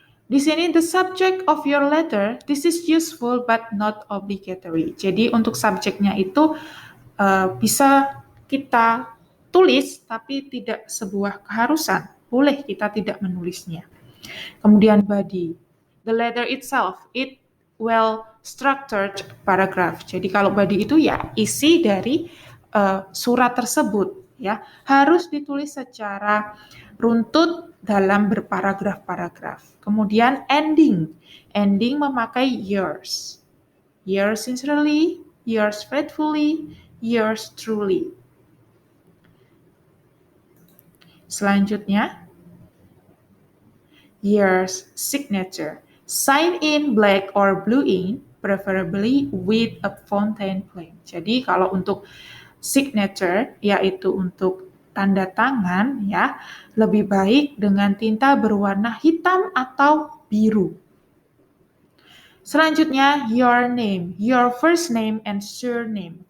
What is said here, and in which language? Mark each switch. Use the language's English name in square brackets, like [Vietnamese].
[Indonesian] Di sini [English] the subject of your letter, this is useful but not obligatory. [Indonesian] Jadi untuk subjeknya itu bisa kita tulis tapi tidak sebuah keharusan. Boleh kita tidak menulisnya. Kemudian body. [English] The letter itself, it well structured paragraph. [Indonesian] Jadi kalau body itu ya isi dari surat tersebut ya harus ditulis secara runtut dalam berparagraf-paragraf. Kemudian ending. Ending memakai yours. [English] Yours sincerely, yours faithfully, yours truly. [Indonesian] Selanjutnya, [English] yours signature. Sign in black or blue ink, preferably with a fountain pen. [Indonesian] Jadi kalau untuk signature, yaitu untuk tanda tangan, ya lebih baik dengan tinta berwarna hitam atau biru. Selanjutnya, [English] your name, your first name and surname.